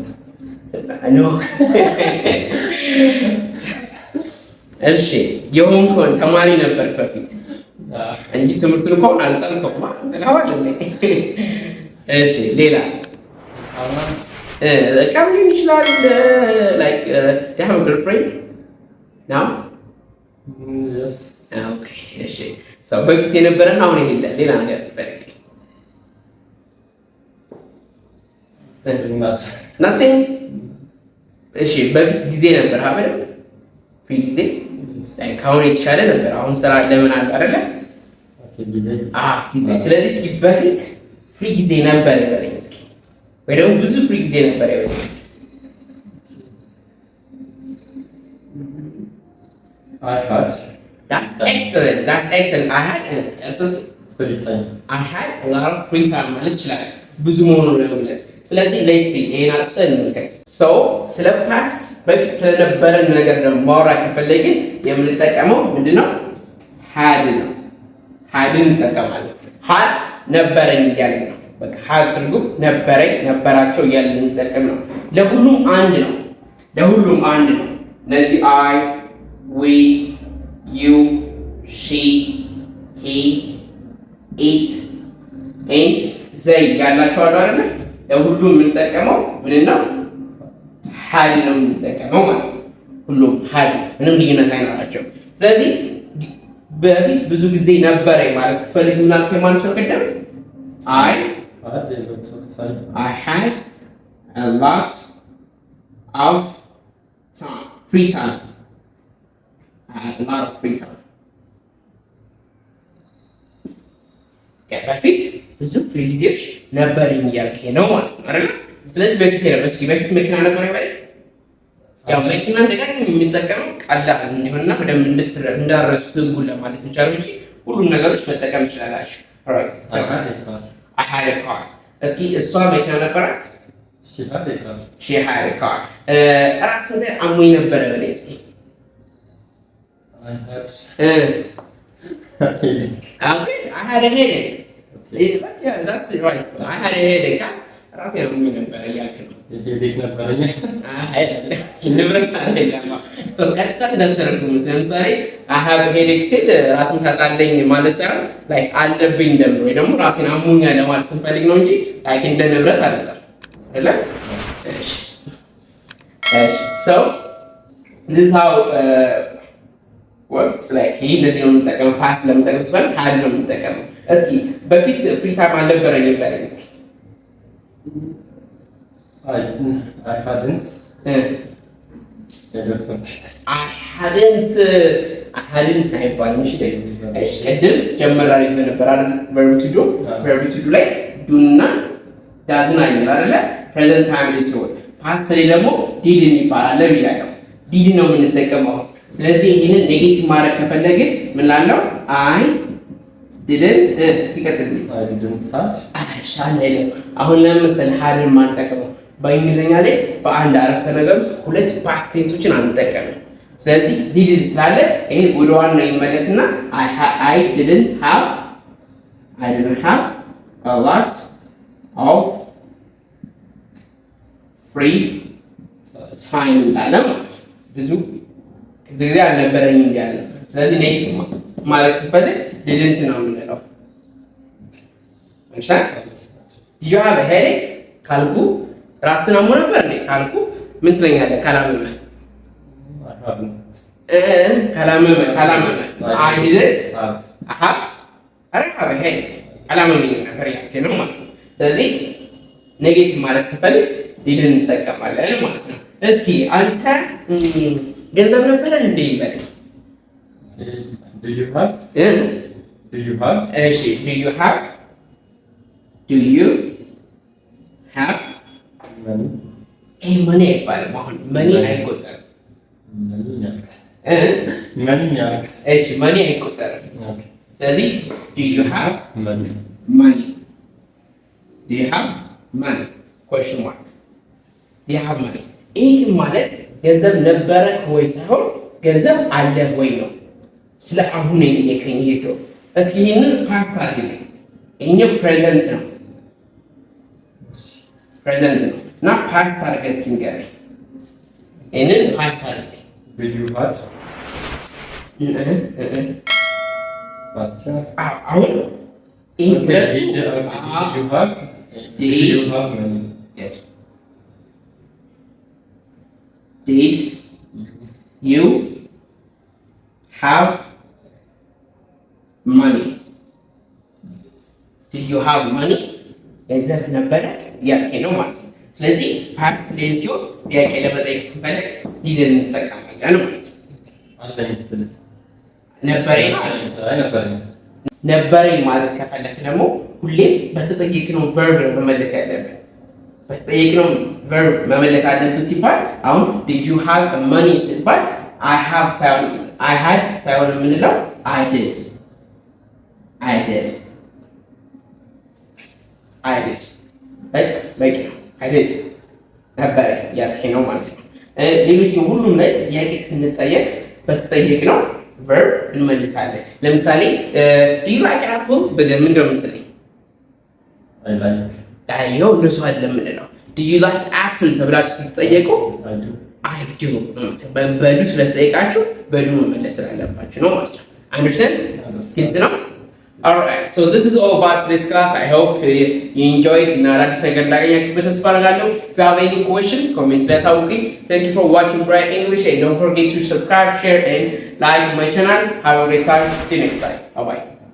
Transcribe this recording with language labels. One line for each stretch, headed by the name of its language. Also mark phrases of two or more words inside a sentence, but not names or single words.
Amharic: ኖ እሺ የሆንከውን ተማሪ ነበርክ በፊት እንጂ ትምህርቱን እንኳን አልጠልከውም አጥተኸዋል እንዴ? እሺ ሌላ ቀብሊ ይችላል
English: like you have a girlfriend now? yes.
Amharic: okay እሺ so በፊት የነበረና አሁን የሌለ ሌላ ነገር ስትፈልግ nothing እሺ በፊት ጊዜ ነበር አይደል? ፍሪ ጊዜ ከአሁን የተሻለ ነበር። አሁን ስራ ለምን አለ አይደለ? ጊዜ ጊዜ። ስለዚህ እስኪ በፊት ፍሪ ጊዜ ነበር በለኝ እስኪ፣ ወይ ደግሞ ብዙ ፍሪ ጊዜ ነበር በለኝ እስኪ።
English: I had. That's excellent. That's excellent. I had free time. I had a lot of free time ማለት ይችላል ብዙ መሆኑን ለመግለጽ። ስለዚህ let's see ይሄን አጥተን እንመልከት። so ስለ ፓስት በፊት ስለነበረ ነገር ደግሞ ማውራት ከፈለግን የምንጠቀመው ምንድነው?
Amharic: had ነው። had እንጠቀማለን። had ነበረኝ እያልን ነው። በቃ had ትርጉም ነበረኝ፣ ነበራቸው እያልን እንጠቀም ነው። ለሁሉም አንድ ነው። ለሁሉም አንድ ነው። እነዚህ
English: I, we, you, she, he, it, and they
Amharic: ያላቸው አሉ አይደል? ለሁሉም የምንጠቀመው ምን ነው? had ነው የምንጠቀመው ማለት ነው። ሁሉም had ምንም ልዩነት አይኖራቸው። ስለዚህ በፊት ብዙ ጊዜ ነበረኝ ማለት ስትፈልግ ምን አልከኝ ማለት ነው?
English: ቀደም I had a lot of time, free time. I had a lot of free time.
Amharic: በፊት ብዙ ፍሪ ጊዜዎች ነበረኝ እያልከኝ ነው ማለት ነው አይደል? ስለዚህ በፊት ነበር። እስኪ በፊት መኪና ነበር አይደል? ያው መኪና እንደጋኝ የሚጠቀመው ቀላል እንዲሆንና በደንብ እንዳረሱት ህጉን ለማለት ብቻ ነው እንጂ ሁሉም ነገሮች መጠቀም ይችላልላችሁ። ኦልራይት
English: I had a car.
Amharic: እስኪ እሷ መኪና ነበራት?
English: she had a car. she had a car.
Amharic: ራስ እንደ አሞኝ ነበረ በለኝ እስኪ።
English: I had okay, I had a headache. Yeah, that's right. I had a headache.
Amharic: ራሴ ነው ነበር እያልክ ነው። ሄዴክ ነበረኝ። አይ ንብረት አይደለም። ሰው ቀጥታ ተተረጉሙት። ለምሳሌ
English: I have headache
Amharic: ሲል ራስን ታጣለኝ ማለት ሳይሆን ላይክ አለብኝ እንደምን ወይ ደግሞ ራሴን አሞኛል ለማለት ስንፈልግ ነው እንጂ ላይክ እንደ ንብረት አይደለም አይደል? እሺ
English: so this is how works like
Amharic: ይሄ እንደዚህ ነው የምንጠቀመው። ፓስ ለምንጠቀም ስፈልግ had ነው የምንጠቀመው። እስኪ በፊት
English: free time
Amharic: አልነበረኝ ይባላል። እስኪ
English: I hadn't. I hadn't
Amharic: አይባልም። እሺ ቅድም ጀመር አድርገን ነበር አይደል?
English: verb to do
Amharic: ላይ do እና doesn't አይደል አይደለ?
English: present time
Amharic: ላይ ሲሆን past ላይ ደግሞ did የሚባል አለ ይላል። did ነው የምንጠቀመው። ስለዚህ ይሄንን ኔጌቲቭ ማድረግ ከፈለግን ምን ላለው
English: I didn't
Amharic: ሲቀጥል
English: I didn't had.
Amharic: አሻለ አሁን ለምሳሌ hadን ማንጠቀመው በእንግሊዘኛ ላይ በአንድ አረፍተ ነገር ውስጥ ሁለት
English: past tenses
Amharic: አንጠቀምም። ስለዚህ didn't ስላለ ይሄ ወደ ዋናው ይመለስና
English: I didn't have a lot of free time
Amharic: እንዳለ ማለት ብዙ ጊዜ አልነበረኝም እንዳለ። ስለዚህ ኔጌቲቭ ማለት ሲፈልግ didn't ነው የምንለው። እሺ
English: you have a headache
Amharic: ካልኩ ራስን አሞ ነበር ነው ካልኩ ምን ትለኛለህ? ካላመመ
English: I didn't have a headache
Amharic: ካላመመኝ ነበር ያልከኝ ነው ማለት ነው። ስለዚህ ኔጌቲቭ ማለት ሲፈልግ didn't እንጠቀማለን ማለት ነው። እስኪ አንተ ገንዘብ ነበር እንዴ ይበል?
English: Do you have?
Amharic: እሺ
English: do you have money
Amharic: አይባልም። አሁን money አይቆጠርም። እሺ money አይቆጠርም። ስለዚህ
English: do you have money? Do you have money? question mark. Do you have money?
Amharic: ይህ ማለት ገንዘብ ነበረ ወይ ሳይሆን ገንዘብ አለ ወይ ነው። ስለ አሁን የጠየቀኝ ይሄ ሰው። እስኪ ይሄንን ፓስ አድርግልኝ። ይሄኛው ፕሬዘንት ነው እና ፓስ አድርገህ እስኪ ንገረኝ። ይሄንን ፓስ አድርገኝ።
English: Did you had?
Amharic: አሁን ይሄ
English: Did you have money? Did you have money? Did you have money?
Amharic: ገንዘብ ነበረ ያልከኝ ነው ማለት ነው። ስለዚህ
English: past tense
Amharic: ሲሆን ጥያቄ ለመጠየቅ ስትፈልግ ዲድን እንጠቀማለን ማለት ነው። ነበረኝ ማለት ከፈለክ ደግሞ ሁሌም በተጠየቅነው ቨርብ ነው መመለስ ያለብን። በተጠየቅነው ቨርብ መመለስ አለብን ሲባል አሁን
English: did you have money
Amharic: ሲባል
English: I had
Amharic: ሳይሆን የምንለው
English: I did
Amharic: በቂ ነው።
English: I did
Amharic: ነበረ ያልከኝ ነው ማለት ነው። ሌሎችም ሁሉም ላይ ጥያቄ ስንጠየቅ በተጠየቅነው ቨርብ እንመልሳለን። ለምሳሌ
English: do you like apple
Amharic: ብለህ ምንድን ነው የምትለኝ?
English: I like.
Amharic: ይኸው እንደሱ አይደለም የምንለው።
English: do you like apple
Amharic: ተብላችሁ ስትጠየቁ
English: I do
Amharic: በዱ ስለተጠየቃችሁ በዱ መመለስ ስላለባችሁ ነው ማለት ነው። Understand? ግልጽ ነው?
English: Alright, so this is all about this class. I hope you enjoyed
Amharic: እና አዲስ ነገር እንዳገኛችሁበት ተስፋ አደርጋለሁ።
English: If you have any questions, comment
Amharic: ላይ አሳውቁኝ.
English: Thank you for watching Bright English and don't forget to subscribe, share and like my channel. Have a great time. See you next time. Bye bye.